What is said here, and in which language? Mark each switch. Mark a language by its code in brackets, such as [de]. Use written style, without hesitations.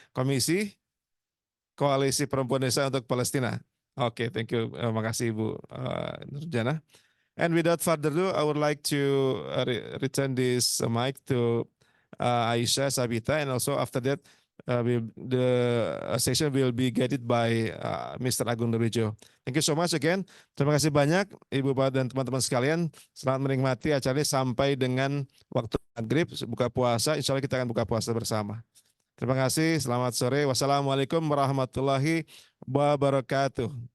[id] Komisi Koalisi Perempuan Desa untuk Palestina. [en] Oke, thank you. [id] Makasih [en] Ibu Nurjana. And without further ado, I would like to return this mic to Aisyah Sabita, and also after that, the session will be guided by Mr. Agung Nurwijo. Thank you so much again. [id] Terima kasih banyak Ibu Bapak dan teman-teman sekalian. Selamat menikmati acara ini sampai dengan waktu maghrib, buka puasa. Insya Allah kita akan buka puasa bersama. Terima kasih. Selamat sore. Wassalamualaikum warahmatullahi wabarakatuh.